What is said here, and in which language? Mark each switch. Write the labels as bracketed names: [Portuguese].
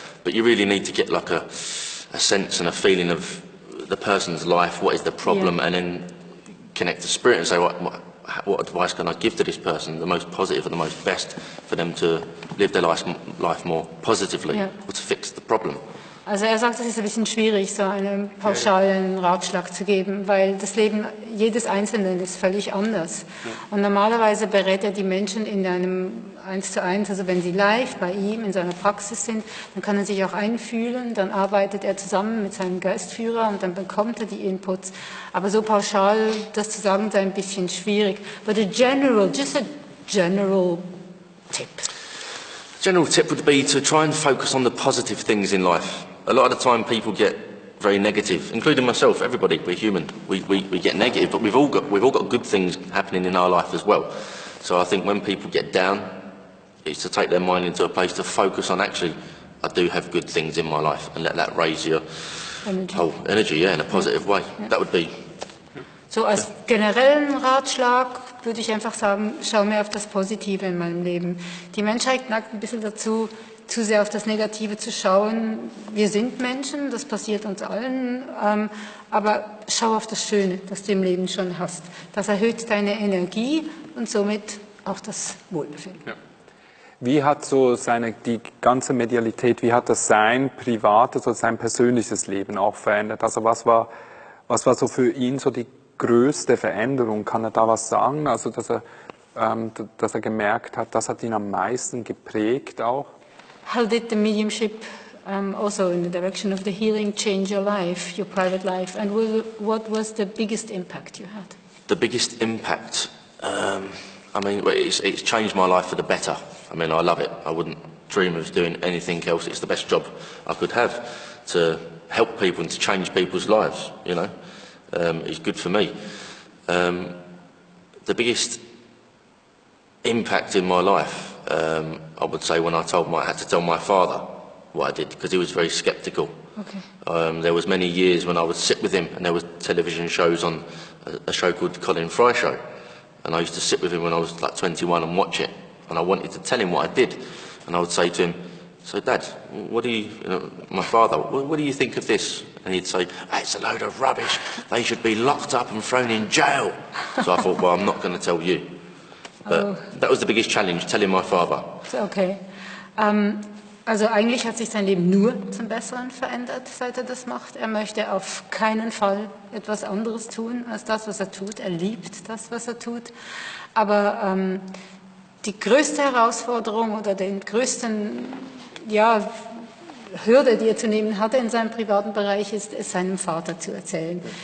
[English] But you really need to get like a sense and a feeling of the person's life, what is the problem, and then connect to spirit and say, what advice can I give to this person, the most positive and the most best for them to live their life more positively, or to fix the problem. [German] Also er sagt, es ist ein bisschen schwierig, so einen pauschalen Ratschlag zu geben, weil das Leben jedes Einzelnen ist völlig anders. Und normalerweise berät er die Menschen in einem 1:1, also wenn sie live bei ihm in seiner Praxis sind, dann kann er sich auch einfühlen, dann arbeitet er zusammen mit seinem Geistführer und dann bekommt er die Inputs. Aber so pauschal das zu sagen, ist ein bisschen schwierig. [English] But just a general tip. General tip would be to try and focus on the positive things in life. A lot of the time people get very negative, including myself, everybody, we're human. We get negative, but we've all got good things happening in our life as well. So I think when people get down, it's to take their mind into a place to focus on, actually, I do have good things in my life, and let that raise your whole energy, in a positive way. That would be... [German] So als generellen Ratschlag würde ich einfach sagen, schau mehr auf das Positive in meinem Leben. Die Menschheit neigt ein bisschen dazu, zu sehr auf das Negative zu schauen. Wir sind Menschen, das passiert uns allen, aber schau auf das Schöne, das du im Leben schon hast. Das erhöht deine Energie und somit auch das Wohlbefinden. Ja. Wie hat so die ganze Medialität, wie hat das sein privates oder sein persönliches Leben auch verändert? Also was war so für ihn so die größte Veränderung? Kann er da was sagen? Also dass er gemerkt hat, das hat ihn am meisten geprägt auch? [English] How did the mediumship also in the direction of the healing change your life, your private life, and what was the biggest impact you had? The biggest impact, I mean, it's changed my life for the better. I mean, I love it. I wouldn't dream of doing anything else. It's the best job I could have, to help people and to change people's lives, you know. It's good for me. The biggest impact in my life, I would say, when I had to tell my father what I did, because he was very sceptical. Okay. There was many years when I would sit with him, and there were television shows on, a show called Colin Fry Show, and I used to sit with him when I was like 21 and watch it, and I wanted to tell him what I did, and I would say to him, "So Dad, what do you know, my father, what do you think of this?" And he'd say, "It's a load of rubbish, they should be locked up and thrown in jail." So I thought, well, I'm not going to tell you. But that was the biggest challenge, telling my father. Okay. [German] Also eigentlich hat sich sein Leben nur zum Besseren verändert, seit er das macht. Er möchte auf keinen Fall etwas anderes tun als das, was er tut. Er liebt das, was er tut. Aber die größte Herausforderung oder den größten, ja, Hürde, die er zu nehmen hatte in seinem privaten Bereich, ist es seinem Vater zu erzählen.